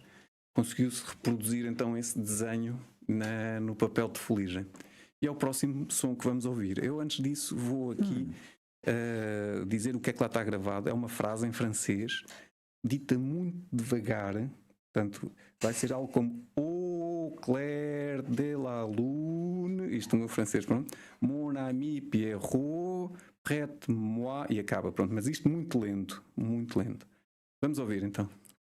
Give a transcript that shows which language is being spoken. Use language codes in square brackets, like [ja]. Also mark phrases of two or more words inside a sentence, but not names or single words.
[pt] Conseguiu-se reproduzir então esse desenho no papel de fuligem. E é o próximo som que vamos ouvir. Eu, antes disso, vou aqui dizer o que é que lá está gravado. É uma frase em francês, dita muito devagar. Portanto, vai ser algo como [fr] "Au clair de la lune", [pt] isto no meu francês, pronto. [fr] "Mon ami Pierrot, prête-moi", [pt] e acaba, pronto. Mas isto muito lento, muito lento. Vamos ouvir então.